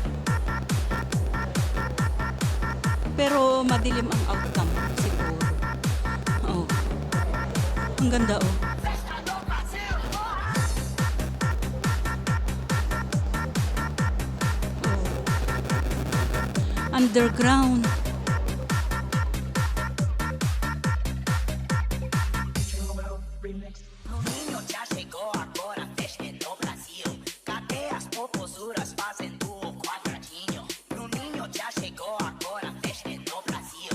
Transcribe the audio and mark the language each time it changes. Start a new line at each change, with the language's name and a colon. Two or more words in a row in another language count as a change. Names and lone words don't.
Filipino: Pero madilim ang outcome siguro. Oh. Ang ganda, oh. Underground.
Portuguese: O ninho já chegou agora, festa no Brasil. Cadê as popozuras fazendo o quadradinho? No ninho já chegou agora, festa no Brasil.